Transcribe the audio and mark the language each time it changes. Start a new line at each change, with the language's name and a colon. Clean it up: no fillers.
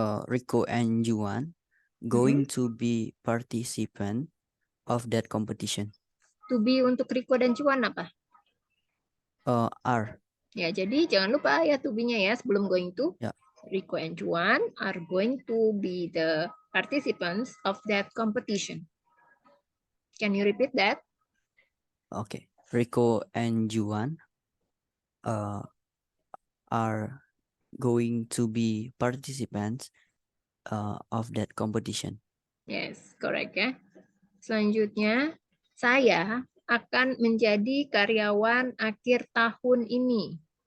English: Rico and Juan going to be participant of that competition.
Indonesian: To be untuk Rico dan Cuan apa?
English: Are.
Indonesian: Ya, jadi jangan lupa ya to be-nya ya sebelum going to. Ya.
English: Rico and Juan are going to be the participants of that competition. Can you repeat that? Okay. Rico and Juan are going to be participants of that competition. Yes, correct ya.
Indonesian: Selanjutnya, saya akan menjadi karyawan akhir tahun ini.